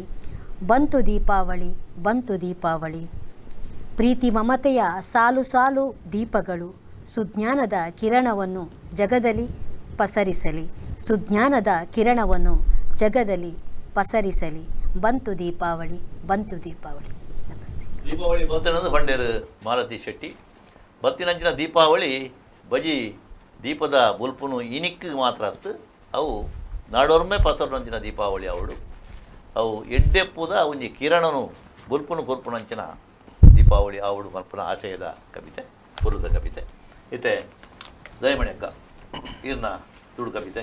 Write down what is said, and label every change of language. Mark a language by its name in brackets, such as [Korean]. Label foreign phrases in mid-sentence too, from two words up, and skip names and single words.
[Kannada] ಬಂತು ದೀಪಾವಳಿ ಬಂತು ದೀಪಾವಳಿ. ಪ್ರೀತಿ ಮಮತೆಯ ಸಾಲು ಸಾಲು ದೀಪಗಳು ಸುಜ್ಞಾನದ ಕಿರಣವನ್ನು ಜಗದಲ್ಲಿ ಪಸರಿಸಲಿ. ಸುಜ್ಞಾನದ ಕಿರಣವನ್ನು ಜಗದಲ್ಲಿ ಪಸರಿಸಲಿ. ಬಂತು ದೀಪಾವಳಿ ಬಂತು ದೀಪಾವಳಿ. ನಮಸ್ತೆ. [Tulu] ದೀಪಾವಳಿ ಬತ್ತಿನದು ಬಂಡೇರು ಮಾಲತಿ ಶೆಟ್ಟಿ ಬತ್ತಿನಂಚಿನ ದೀಪಾವಳಿ ಬಜಿ ದೀಪದ ಬುಲ್ಪುನು ಇನಿಕ್ಕಿಗೆ ಮಾತ್ರ ಅತ್ತು ಅವು ನಾಡೋರ್ಮೆ ಪಸರ್ನಂಚಿನ ದೀಪಾವಳಿ ಅವಳು ಅವು ಎಡ್ಡೆಪ್ಪುದ ಒಂಜಿ ಕಿರಣನು ಬುಲ್ಪುನು ಕೊರ್ಪುನಂಚಿನ ದೀಪಾವಳಿ ಅವಳು ಮಲ್ಪನ ಆಶಯದ ಕವಿತೆ ಪುರದ ಕವಿತೆ ಇತ್ತೆ ದಯಮಣಿ ಅಕ್ಕ ಇರ್ನ ತುಳು ಕವಿತೆ